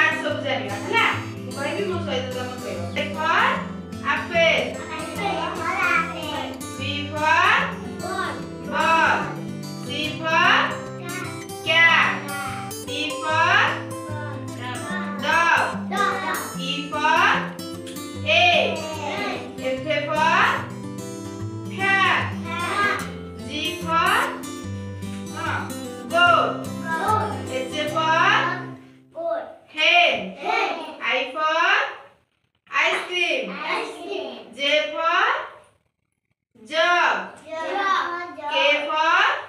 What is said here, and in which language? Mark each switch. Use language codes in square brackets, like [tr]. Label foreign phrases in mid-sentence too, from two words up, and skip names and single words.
[or] ସବୁ ଜାଣିବା ହେଲା ମୁ କହିବି ମୋ ସହିତ ତମ କହିବ। [en] A for apple, B for ball, C for cat, D for dog, E for egg, F for hat, G for goat, H for hen, I for ice cream, J for jug, K for